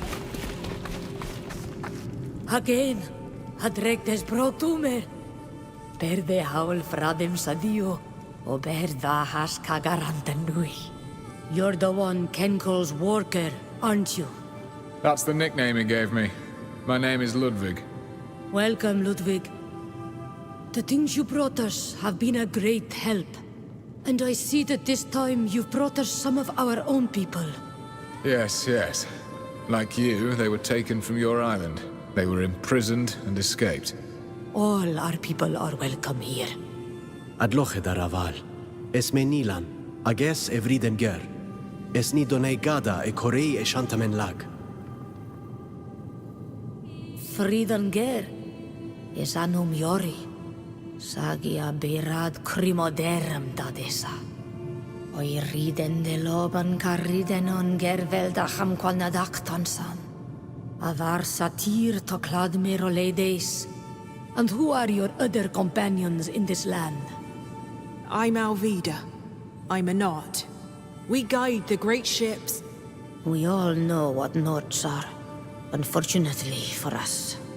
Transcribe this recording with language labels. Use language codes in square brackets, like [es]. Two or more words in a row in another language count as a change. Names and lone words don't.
[en] Again, Adrektes brotumer. berde haul fradem sadio, o berda has kagarantanui. You're the one Kenkel's worker, aren't you? That's the nickname he gave me. My name is Ludwig. Welcome, Ludwig. The things you brought us have been a great help. And I see that this time you've brought us some of our own people. Yes, yes. Like you, they were taken from your island. They were imprisoned and escaped. All our people are welcome here. Adloche daraval. Es menilan. Ages evriden ger. Es ni donei gada e korei e shantamen lag. Fridan ger is anum yori. Sagia berad crimoderem dadesa. Oi riden de loban carriden on gervel dacham qual nadaktansan. Avar satir to cladmir oledes. And who are your other companions in this land? I'm Alvida. I'm a Nod. We guide the great ships. We all know what Nods are. Unfortunately for us.